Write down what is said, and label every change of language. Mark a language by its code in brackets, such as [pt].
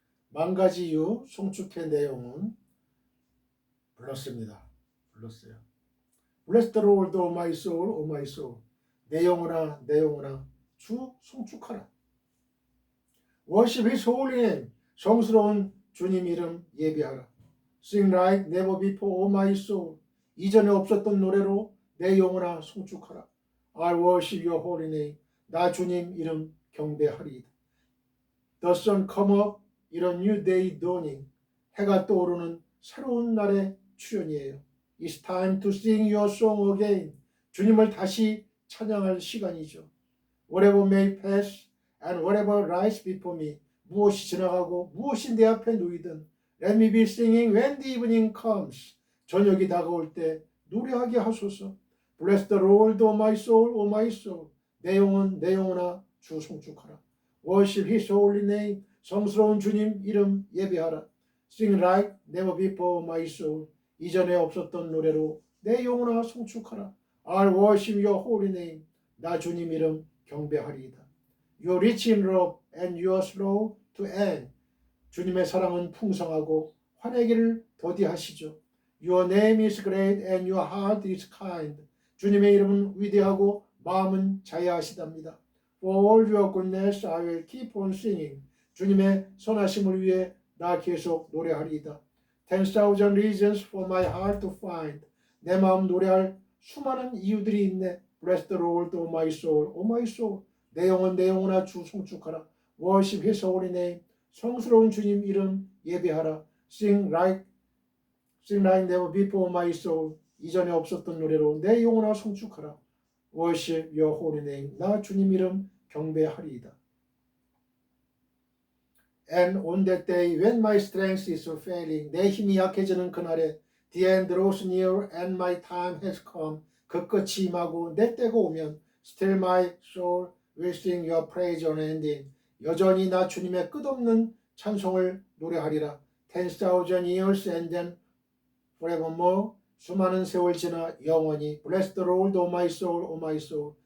[ko] 만 가지 이유 송축의 내용은 불렀어요. [en] Bless the Lord, O my soul, O my soul. [ko] 내 영혼아, 내 영혼아, 주 송축하라. [en] Worship His holy name. [ko] 성스러운 주님 이름 예배하라. [en] Sing like never before, O my soul. [ko] 이전에 없었던 노래로 내 영혼아 송축하라. [en] I worship Your holy name. [ko] 나 주님 이름 경배하리이다. [en] The sun come up, 이런 new day dawning. [ko] 해가 떠오르는 새로운 날의 출현이에요. [en] It's time to sing Your song again. [ko] 주님을 다시 찬양할 시간이죠. [en] Whatever may pass and whatever lies before me. [ko] 무엇이 지나가고 무엇이 내 앞에 놓이든 Let me be singing when the evening comes. 저녁이 다가올 때 노래하게 하소서. [en] Bless the Lord, O my soul, O my soul. [ko] 내 영혼, 내 영혼아, 주 송축하라. [en] Worship His holy name. [ko] 성스러운 주님 이름 예배하라. [en] Sing like never before, my soul. [ko] 이전에 없었던 노래로 내 영혼아 송축하라. [en] I'll worship your holy name. [ko] 나 주님 이름 경배하리이다. [en] You are rich in love and you are slow to anger. [ko] 주님의 사랑은 풍성하고 화내기를 더디하시죠. [en] Your name is great and your heart is kind. [ko] 주님의 이름은 위대하고 마음은 자애하시답니다. [en] For all your goodness I will keep on singing. [ko] 주님의 선하심을 위해 나 계속 노래하리이다. [en] 10,000 reasons for my heart to find. [ko] 내 마음 노래할 수많은 이유들이 있네. [en] Bless the Lord, O my soul, O my soul. [ko] 내 영혼, 내 영혼아 주 송축하라. [en] Worship His holy name. [ko] 성스러운 주님 이름 예배하라. [en] Sing like never before, my soul. [ko] 이전에 없었던 노래로 내 영혼아 송축하라. [en] Worship your holy name. [ko] 나 주님 이름 경배하리이다. [en] And on that day when my strength is failing, 내 힘이 약해지는 그날에 the end draws near and my time has come. 그 끝이 임하고 내 때가 오면 still my soul will sing your praise unending. [ko] 여전히 나 주님의 끝없는 찬송을 노래하리라. [en] 10,000 years and then forevermore. 수많은 세월 지나 영원히 Bless the Lord, O my soul, O my soul.